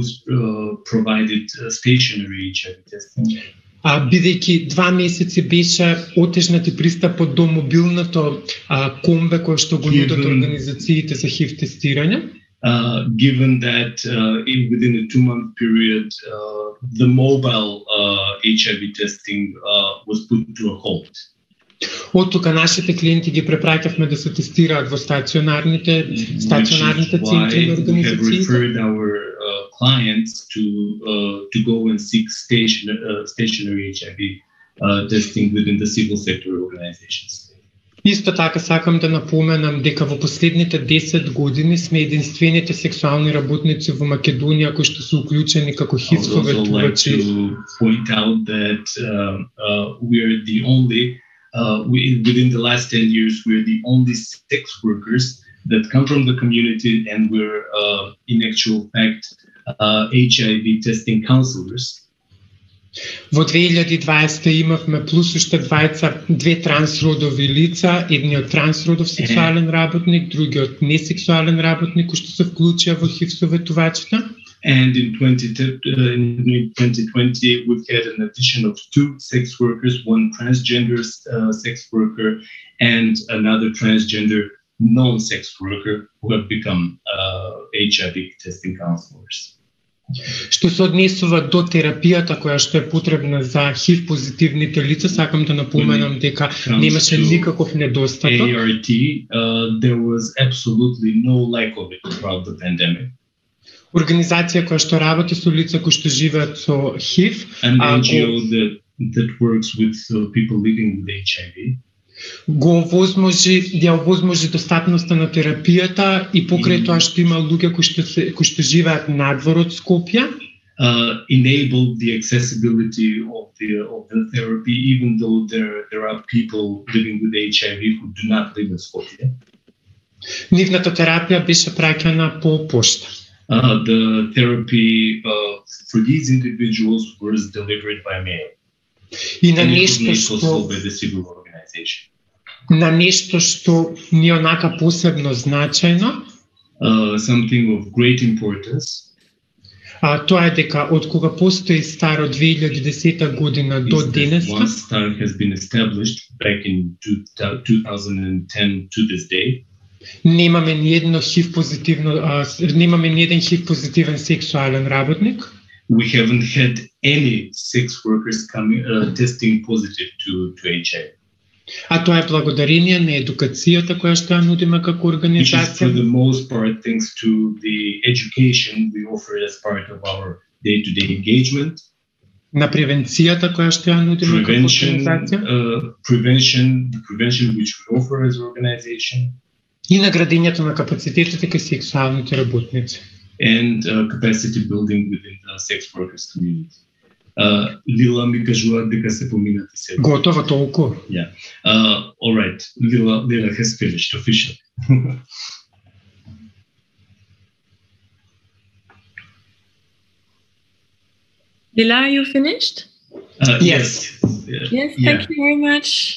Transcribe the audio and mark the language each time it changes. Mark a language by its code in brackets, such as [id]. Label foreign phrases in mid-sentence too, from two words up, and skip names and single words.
[mk] Бидејќи 2 месеци беше отежнат и пристапот до мобилното комбе кое што го нудат организациите за ХИВ тестирање. [en] Given that within a 2-month period, the mobile HIV testing was put to a halt. [mk] Од тука нашите клиенти ги препраќавме да се тестираат во стационарните центри на организациите. [en] We have referred our clients to go and seek stationary HIV testing within the civil sector organizations. [mk] Исто така сакам да напоменам дека во последните 10 години сме единствените сексуални работници во Македонија кои што се уклучени како ХИВ советувачи. [en] I would also like to point out that we are the only, within the last 10 years, we are the only sex workers that come from the community, and we're in actual fact HIV testing counselors. [mk] Во 2020 имавме плюс уште две трансродови лица, едниот трансродов сексуален работник, другиот несексуален работник кој што се вклучија во ХИВ советувачите. [en] And in 2020 we've had an addition of 2 sex workers, one transgender sex worker and another transgender non-sex worker who have become HIV testing counselors. [mk] Што се однесува до терапијата која што е потребна за ХИВ позитивните лица, сакам да напоменам дека немаше никаков недостаток. [en] ART, there was absolutely no lack of it throughout the pandemic. [mk] Организација која што работи со лица кои што живеат со ХИВ, [en] an NGO that works with people living with HIV. [mk] Го овозможи достапноста на терапијата и покрај тоа што има луѓе кои што живеат надвор од Скопје. [en] Enabled the accessibility of the therapy, even though there are people living with HIV who do not live in Skopje. [mk] Нивната терапија беше праќана по пошта. [en] The therapy for these individuals was delivered by mail. [mk] И на нешто што ни е онака посебно значајно. [en] Something of great importance. [mk] Тоа е дека од кога постои СТАР од 2010 година до денеска. [en] STAR has been established back in 2010 to this day. [mk] Немаме ни еден ХИВ позитивен сексуален работник. [en] We haven't had any sex workers testing positive to HIV. [mk] А тоа е благодарение на едукацијата која што ја нудиме како организација. [en] For the most part, thanks to the education we offer as part of our day-to-day engagement. [mk] На превенцијата која што ја нудиме како организација. [en] Prevention which we offer as an organization. [mk] И на градењето на капацитетите кај сексуалните работници. [en] And capacity building within the sex workers community. [mk] Lila ми кажува дека се поминати се. Готово толку. [en] Yeah. All right. Lila has finished officially. Lila, are you finished? Yes. Yes, thank you very much.